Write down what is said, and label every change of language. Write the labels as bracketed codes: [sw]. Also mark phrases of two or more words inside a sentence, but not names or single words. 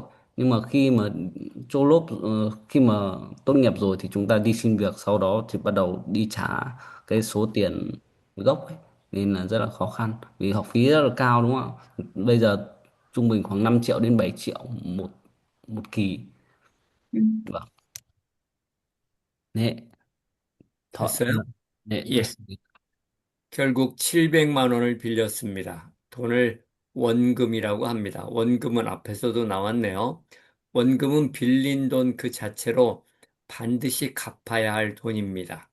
[vi] Nhưng mà khi mà chô lốp khi mà tốt nghiệp rồi thì chúng ta đi xin việc, sau đó thì bắt đầu đi trả cái số tiền gốc ấy, nên là rất là khó khăn vì học phí rất là cao đúng không ạ? Bây giờ trung bình khoảng 5 triệu đến 7 triệu một một kỳ. Ừ. Vâng. [ko] 네, 됐어요? 네, 예. 됐습니다. 결국 700만 원을 빌렸습니다. 돈을 원금이라고 합니다. 원금은 앞에서도 나왔네요. 원금은 빌린 돈 그 자체로 반드시 갚아야 할 돈입니다.